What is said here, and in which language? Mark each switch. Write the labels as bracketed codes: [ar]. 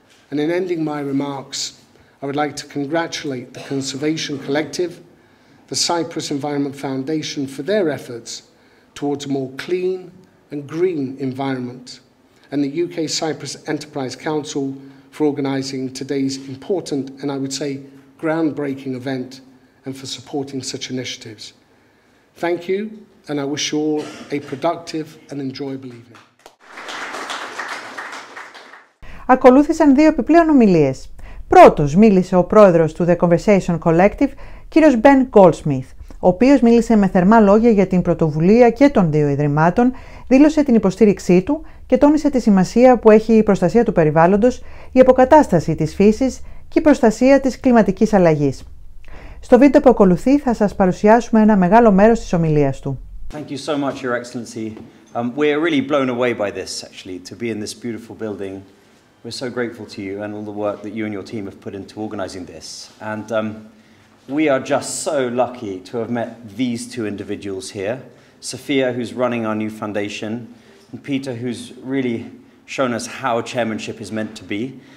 [en] And in ending my remarks, I would like to congratulate the Conservation Collective, the Cyprus Environment Foundation for their efforts towards a more clean and green environment, and the UK Cyprus Enterprise Council for organising today's important and I would say groundbreaking event and for supporting such initiatives. Thank you, and I wish you all a productive and enjoyable evening. [el] Ακολούθησαν 2 επιπλέον ομιλίες. Πρώτος μίλησε ο πρόεδρος του The Conversation Collective, κύριος Ben Goldsmith, ο οποίος μίλησε με θερμά λόγια για την πρωτοβουλία και των 2 ιδρυμάτων, δήλωσε την υποστήριξή του και τόνισε τη σημασία που έχει η προστασία του περιβάλλοντος, η αποκατάσταση της φύσης και η προστασία της κλιματικής αλλαγής. Στο βίντεο που ακολουθεί θα σας παρουσιάσουμε ένα μεγάλο μέρος της ομιλίας του. [en] Thank you so much, Your Excellency. We're really blown away by this, actually, to be in this beautiful building. We're so grateful to you and all the work that you and your team have put into organising this. And we are just so lucky to have met these 2 individuals here. Sophia, who's running our new foundation, and Peter, who's really shown us how chairmanship is meant to be.